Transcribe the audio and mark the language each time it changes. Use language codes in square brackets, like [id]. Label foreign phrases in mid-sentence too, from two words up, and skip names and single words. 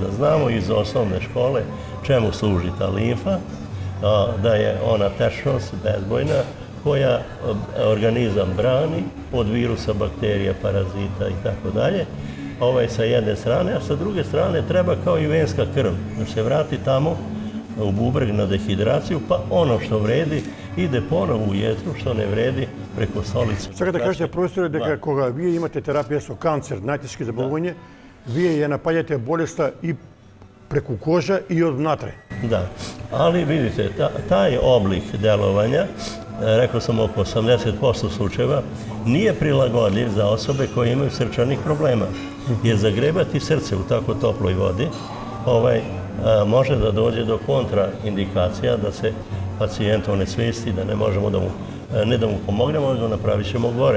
[sr] Znamo iz osnovne škole čemu služi ta limfa, da je ona tečnost bezbojna koja organizam brani od virusa, bakterija, parazita i tako dalje. Sa jedne strane, a sa druge strane treba kao i venska krv, da se vrati tamo u bubreg na dehidraciju, pa ono što vredi ide ponovo u jetru, što ne vredi preko stolice. [mk] Сега да кажете, професоре, дека кога вие имате терапија со канцер, најтешки заболување, вие ја напаѓате болеста и преку кожа и однатре. [sr] Da, ali vidite, taj oblik delovanja, rekao sam oko 80% slučajeva, nije prilagodljiv za osobe koje imaju srčanih problema. Jer zagrebati srce u tako toploj vodi može da dođe do kontraindikacija, da se pacijent onesvesti, da ne možemo da mu, ne da mu pomognemo, nego napravit ćemo gore.